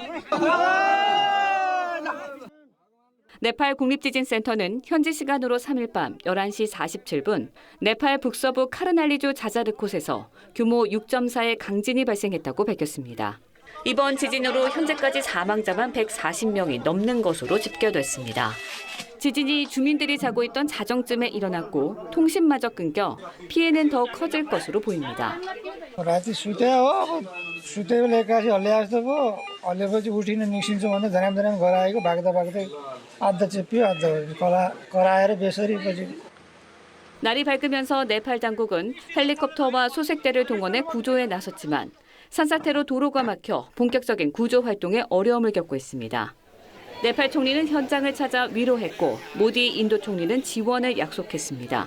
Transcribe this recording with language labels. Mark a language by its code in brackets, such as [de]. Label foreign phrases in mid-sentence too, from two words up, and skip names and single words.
[ko] 네팔 국립지진센터는 현지 시간으로 3일 밤 11시 47분 네팔 북서부 카르날리주 자자르콧에서 규모 6.4의 강진이 발생했다고 밝혔습니다. 이번 지진으로 현재까지 사망자만 140명이 넘는 것으로 집계됐습니다. 지진이 주민들이 자고 있던 자정쯤에 일어났고 통신마저 끊겨 피해는 더 커질 것으로 보입니다. [ne] राति सुत्यो सुतेको लेकासी हल्ले जस्तो भयो हल्लेपछि उठिन निस्किन्छौँ भने धराम धराम घर आएको भाग्दा भाग्दै आधा चेप्यो आधा कराएर बेसरी पछि [ko] 날이 밝으면서 네팔 당국은 헬리콥터와 소색대를 동원해 구조에 나섰지만 산사태로 도로가 막혀 본격적인 구조 활동에 어려움을 겪고 있습니다. 네팔 총리는 현장을 찾아 위로했고 모디 인도 총리는 지원을 약속했습니다.